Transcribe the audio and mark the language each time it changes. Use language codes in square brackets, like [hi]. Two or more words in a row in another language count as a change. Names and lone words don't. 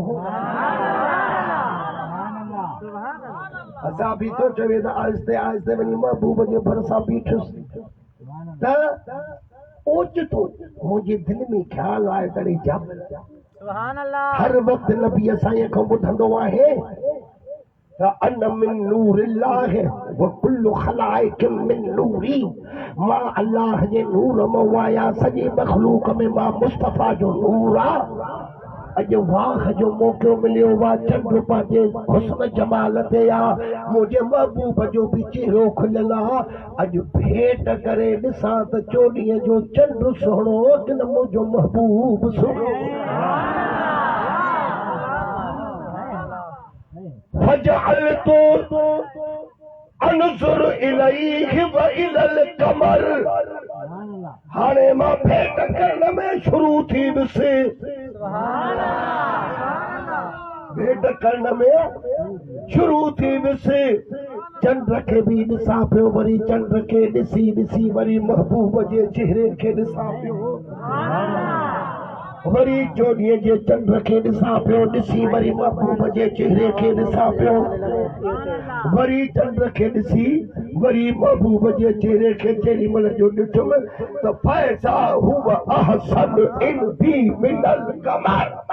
[sd] असां बि थो चवे त आहिस्ते आहिस्ते वञी महबूब जे भरिसां बीठुसि त ओचितो मुंहिंजे दिलि में ख़्यालु आहे तॾहिं जब हर वक़्तु नबी साईं खां ॿुधंदो आहे त [ar] أنا من نور الله وكل الخلائق من نوري [sd] मां अल्लाह जे नूर मां आहियां सॼी मख़लूक में मां मुस्तफ़ा जो नूर आहे अॼु वाह जो मौक़ो मिलियो आहे चंड पंहिंजे हुस्न जमाल ते आहे मुंहिंजे महबूब जो बि चहिरो खुलियल आहे अॼु भेट करे ॾिसां त 24 जो चंड सुहिणो कि न मुंहिंजो महबूब सुहिणो [ar] فجعلت أنظر إليه وإلى القمر [sd] हाणे मां भेट करण में शुरू थी वियुसि भेट करण में शुरू थी वियुसि चंड खे बि ॾिसां पियो वरी चंड खे ॾिसी ॾिसी वरी महबूब जे चेहरे खे ॾिसां पियो वरी चोॾीअ जे चंड खे ॾिसां पियो, ॾिसी वरी महबूब जे चेहरे खे ॾिसां पियो, वरी चंड खे ॾिसी वरी महबूब जे चेहरे खे जेॾी महिल जो ॾिठुमि त [ar] فإذا هو أحسن عندي من القمر.